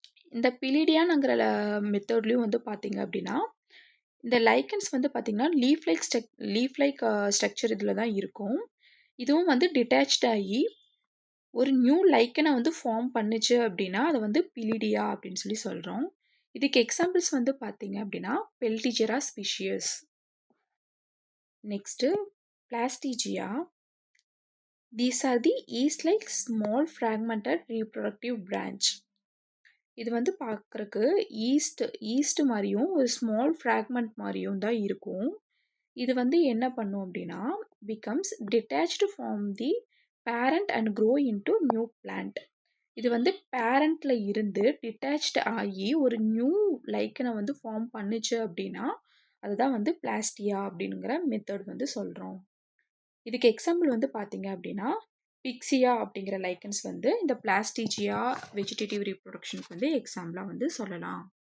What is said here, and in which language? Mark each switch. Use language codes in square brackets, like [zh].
[ta] இந்த பிலிடியாங்கிற மெத்தட்லயும் வந்து பார்த்தீங்க அப்படின்னா, இந்த லைக்கன்ஸ் வந்து பார்த்தீங்கன்னா, லீஃப் லைக் ஸ்ட்ரக்சர் இதில தான் இருக்கும். இதுவும் வந்து டிட்டாச்ட் ஆகி ஒரு நியூ லைக்கனை வந்து ஃபார்ம் பண்ணுச்சு அப்படின்னா, அதை வந்து பிலிடியா அப்படின்னு சொல்லி சொல்கிறோம். இதுக்கு எக்ஸாம்பிள்ஸ் வந்து பார்த்தீங்க அப்படின்னா, பெல்டிஜெரா species. Next பிளாஸ்டிஜியா. [en] These are the yeast-like small fragmented reproductive branch. [ta] இது வந்து பார்க்குறக்கு ஈஸ்ட் மாதிரியும் ஒரு ஸ்மால் ஃப்ராக்மெண்ட் மாதிரியும் தான் இருக்கும். இது வந்து என்ன பண்ணும் அப்படின்னா [en] becomes detached from the parent and grow into new plant. [ta] இது வந்து பேரண்ட்ல இருந்து டிட்டாச்ட் ஆகி ஒரு நியூ லைக்கனை வந்து ஃபார்ம் பண்ணுச்சு அப்படின்னா அதுதான் வந்து பிளாஸ்டியா அப்படிங்கிற மெத்தட் வந்து சொல்கிறோம். இதுக்கு எக்ஸாம்பிள் வந்து பார்த்தீங்க அப்படின்னா பிக்சியா அப்படிங்கிற லைக்கன்ஸ் வந்து இந்த பிளாஸ்டிஜியா வெஜிடேட்டிவ் ரீப்ரொடக்ஷனுக்கு வந்து எக்ஸாம்பிளாக வந்து சொல்லலாம்.